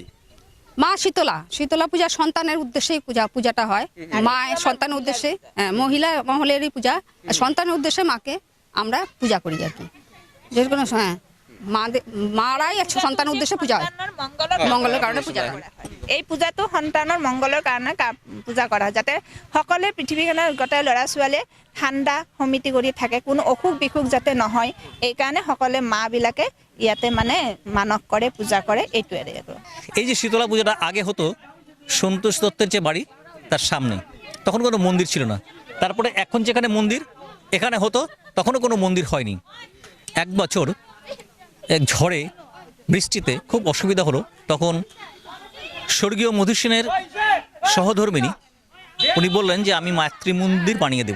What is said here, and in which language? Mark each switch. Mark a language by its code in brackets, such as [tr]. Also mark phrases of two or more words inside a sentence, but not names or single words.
[bn] মা শীতলা পূজা সন্তানের উদ্দেশ্যেই পূজাটা হয়। মা সন্তানের উদ্দেশ্যে, মহিলা মহলেরই পূজা, সন্তানের উদ্দেশ্যে মাকে আমরা পূজা করি আর কি। যে কোনো মারাই সন্তানের উদ্দেশ্যে পূজা হয়, মঙ্গলের কারণে পূজা হয়। [as] এই পূজাটো সন্তানৰ মংগলৰ কাৰণে পূজা কৰা, যাতে সকলোৱে পৃথিৱীখনৰ গোটেই ল'ৰা ছোৱালীয়ে ঠাণ্ডা সমিতি কৰি থাকে, কোনো অসুখ বিসুখ যাতে নহয়, এইকাৰণে সকলোৱে মাবিলাকে ইয়াতে মানস কৰে, পূজা কৰে। এইটোৱে [bn] এই যে শীতলা পূজাটা আগে হতো সন্তোষ দত্তের যে বাড়ি তার সামনে, তখন কোনো মন্দির ছিল না। তারপরে এখন যেখানে মন্দির এখানে হতো, তখনও কোনো মন্দির হয়নি। এক বছর এক ঝড়ে বৃষ্টিতে খুব অসুবিধা হলো, তখন স্বর্গীয় মধুসেনের সহধর্মিনী উনি বললেন যে আমি মাতৃমন্দির বানিয়ে দেব।